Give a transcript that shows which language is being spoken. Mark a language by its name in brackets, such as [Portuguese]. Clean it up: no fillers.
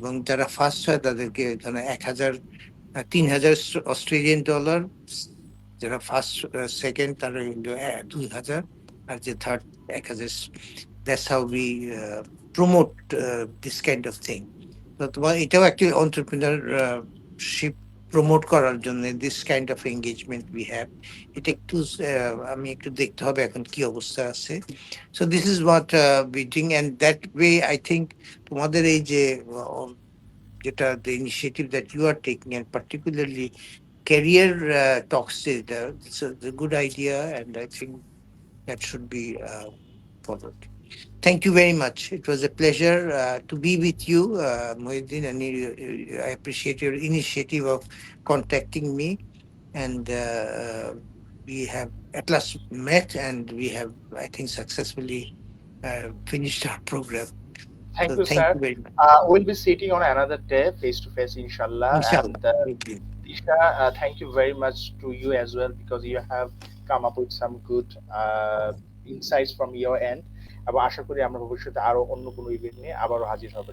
[Bangla] এবং যারা ফার্স্ট হয় তাদেরকে ধরো 3,000 অস্ট্রেলিয়ান ডলার, যারা ফার্স্ট সেকেন্ড তারা 2,000, আর যে third 1,000। [English] That's how we promote this kind of thing. [Bangla] তো তোমার এটাও একটি এন্টারপ্রেনারশিপ প্রমোট করার জন্য [English] This kind of engagement we have. [Bangla] এটা একটু আমি একটু দেখতে হবে এখন কি অবস্থা আছে। [English] so this is what we doing, and that way I think [Bangla] তোমাদের এই যে যেটা [English] the initiative that you are taking, and particularly career talks, it's a good idea, and I think that should be followed. Thank you very much. It was a pleasure to be with you, Mohiuddin, and I appreciate your initiative of contacting me, and we have at last met, and we have, I think, successfully finished our program. Thank So you, thank sir. you very much. We'll be sitting on another day, face to face, inshallah. Inshallah. And Tisha, thank you very much to you as well, because you have come up with some good insights from your end. [Bangla] এবং আশা করি আমরা ভবিষ্যতে আরো অন্য কোনো event নিয়ে আবারও হাজির হব।